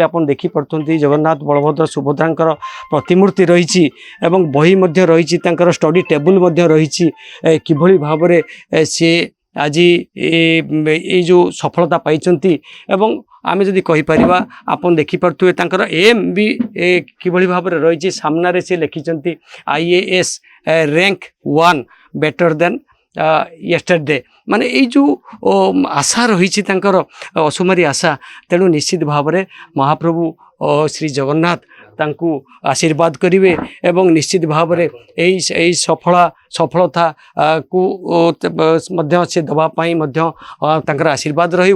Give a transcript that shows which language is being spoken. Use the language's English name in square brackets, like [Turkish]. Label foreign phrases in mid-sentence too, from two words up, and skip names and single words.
[Odia] ଆପଣ ଦେଖିପାରୁଛନ୍ତି ଜଗନ୍ନାଥ, ବଳଭଦ୍ର, ସୁଭଦ୍ରାଙ୍କର ପ୍ରତିମୂର୍ତ୍ତି ରହିଛି ଏବଂ ବହି ମଧ୍ୟ ରହିଛି, ତାଙ୍କର [English] study table [Odia] ମଧ୍ୟ ରହିଛି। କିଭଳି ଭାବରେ ସେ ଆଜି ଏଇ ଯେଉଁ ସଫଳତା ପାଇଛନ୍ତି। ଏବଂ ଆମେ ଯଦି କହିପାରିବା, ଆପଣ ଦେଖିପାରୁଥିବେ ତାଙ୍କର ଏମ୍ ବି କିଭଳି ଭାବରେ ରହିଛି। ସାମ୍ନାରେ ସେ ଲେଖିଛନ୍ତି [English] IAS rank 1 better than yesterday। [Odia] ମାନେ ଏଇ ଯେଉଁ ଆଶା ରହିଛି ତାଙ୍କର, ଅସୁମାରୀ ଆଶା। ତେଣୁ ନିଶ୍ଚିତ ଭାବରେ ମହାପ୍ରଭୁ ଶ୍ରୀ ଜଗନ୍ନାଥ ତାଙ୍କୁ ଆଶୀର୍ବାଦ କରିବେ ଏବଂ ନିଶ୍ଚିତ ଭାବରେ ଏଇ ସଫଳତାକୁ ମଧ୍ୟ ସେ ଦେବା ପାଇଁ ମଧ୍ୟ ତାଙ୍କର ଆଶୀର୍ବାଦ ରହିବ।